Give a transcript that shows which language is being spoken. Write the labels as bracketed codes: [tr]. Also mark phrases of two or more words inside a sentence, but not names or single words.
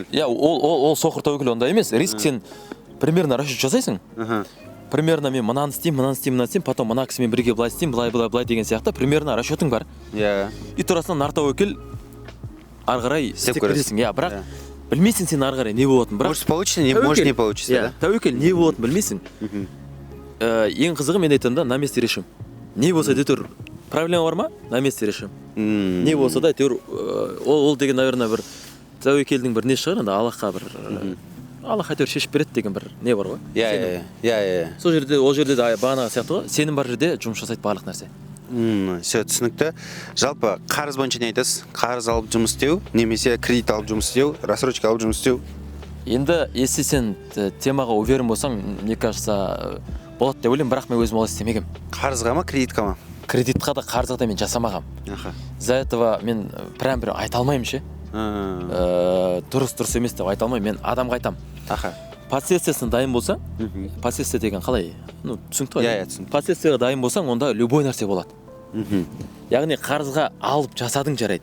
[kk] Иә, ол соқыр тәуекел ондай емес. Риск сен примерно расчет жасайсың. Примерно мен мынаны істеймін, потом мына кісімен бірге былай істеймін, былай деген сияқты примерно расчетың бар. Иә. И турасынан нар тәуекел ары қарай істеп кетесің. Иә, бірақ білмейсің сен ары қарай не болатынын, бірақ [ru] может получится, может не получится, да? [kk] Тәуекел не болатынын білмейсің. Ең қызығы мен айтамын да, [ru] на месте решим. [kk] Не болса да әйтеуір проблема бар ма? [ru] На месте решим. [kk] Не болса да әйтеуір ол деген, наверное, бір тәуекелдің бір не шығар, енді Аллахқа бір Аллах әйтеуір шешіп береді деген бір не бар ғой. Иә. Сол жерде, ол жерде де бағанағы сияқты ғой, сенім бар жерде жұмыс жасайды барлық нәрсе. Все түсінікті. Жалпы қарыз бойынша не айтасыз? Қарыз алып жұмыс істеу, немесе кредит алып жұмыс істеу, рассрочка алып жұмыс істеу? Енді если сен темаға уверен болсаң, [ru] мне кажется, [kk] болады деп ойлаймын, бірақ мен өзім олай істемегем. Қарызға ма, кредитқа ма? Кредитқа да, қарызға да мен жасамағам. [ru] За этого [kk] мен прям бір айта алмаймын ше. Дұрыс емес деп айта алмаймын. Мен адамға айтам. Последствиясына дайын болсаң, последствия деген қалай? Түсінікті ғой? Иә, түсінікті. Последствияға дайын болсаң, онда любой нәрсе болады. Яғни қарызға алып жасадың жарайды.